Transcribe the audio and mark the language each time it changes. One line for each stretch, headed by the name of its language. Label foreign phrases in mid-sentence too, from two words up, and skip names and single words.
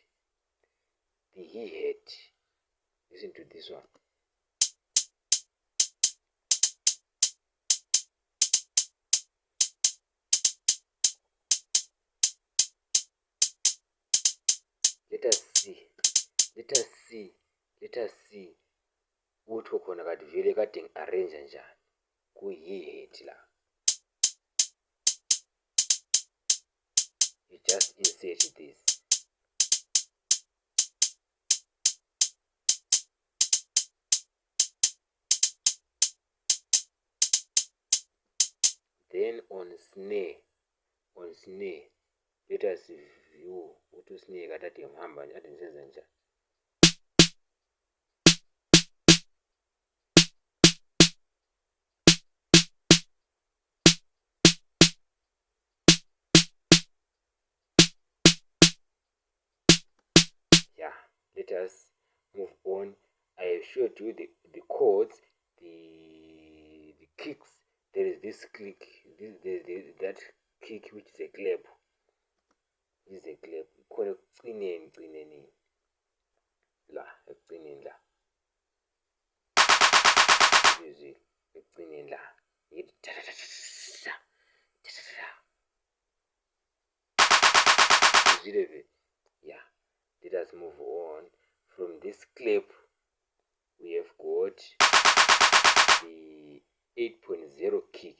English: Listen to this one. Let us see
North Ndebele: ukuthi khona kade vele kade ngi-arrange njani ku-hi-hat la.
English: You just insert this. Then on snare, let us view
North Ndebele: ukuthi snare kade ngihamba kade ngisenza njani.
English: Yeah, let us move on. I have showed you the chords, the kicks. There is this click, that kick which is a clap. This is a clap. Call it
North Ndebele: ekucineni la, ekucineni la. Music ekucineni la.
English: Yeah. Let us move on. From this clap, we have got the 8.0 kick.